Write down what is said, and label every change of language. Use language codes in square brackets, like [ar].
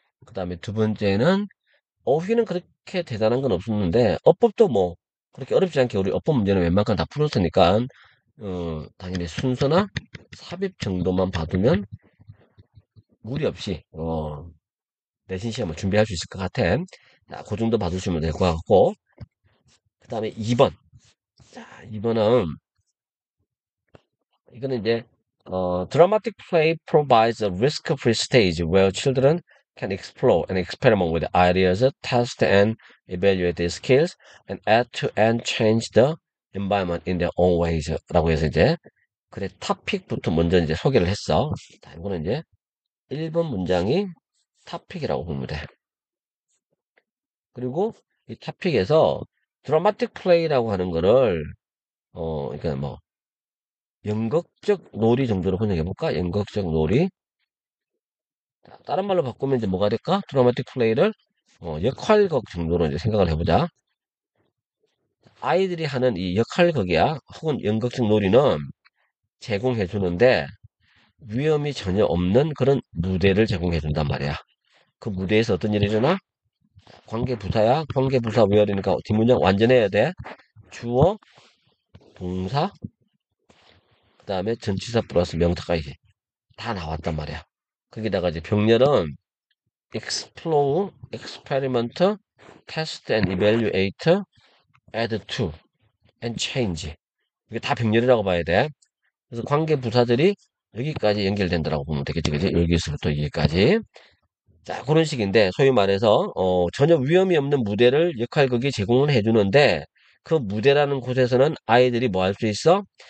[ko] 그 다음에 두 번째는 어휘는 그렇게 대단한 건 없었는데, 어법도 뭐, 그렇게 어렵지 않게 우리 어법 문제는 웬만큼 다 풀었으니까, 당연히 순서나 삽입 정도만 봐두면 무리 없이, 내신 시험을 준비할 수 있을 것 같아. 자, 그 정도 봐두시면 될 것 같고, 그 다음에 2번. [en] 자, 2번은, 이거는 이제, dramatic play provides a risk-free stage where children can explore and experiment with ideas, test and evaluate their skills, and add to and change the environment in their own ways. [ko] 라고 해서 이제, 그래, 토픽부터 먼저 이제 소개를 했어. 자, 이거는 이제 1번 문장이 토픽이라고 보면 돼. 그리고 이 토픽에서 드라마틱 플레이라고 하는 거를, 그러니까 뭐, 연극적 놀이 정도로 번역해 볼까? 연극적 놀이. 자, 다른 말로 바꾸면 이제 뭐가 될까? 드라마틱 플레이를 역할극 정도로 이제 생각을 해보자. 아이들이 하는 이 역할극이야, 혹은 연극적 놀이는 제공해 주는데 위험이 전혀 없는 그런 무대를 제공해 준단 말이야. 그 무대에서 어떤 일이 일어나? 관계부사야. 관계부사 where이니까 뒷문장 완전해야 돼. 주어, 동사, 그 다음에 전치사 플러스 명사까지 다 나왔단 말이야. 거기다가 이제 병렬은 [en] explore, experiment, test and evaluate, add to, and change. [ko] 이게 다 병렬이라고 봐야 돼. 그래서 관계 부사들이 여기까지 연결된다라고 보면 되겠지, 그지? 여기서부터 여기까지. 자, 그런 식인데, 소위 말해서, 전혀 위험이 없는 무대를 역할극이 제공을 해주는데, 그 무대라는 곳에서는 아이들이 뭐 할 수 있어?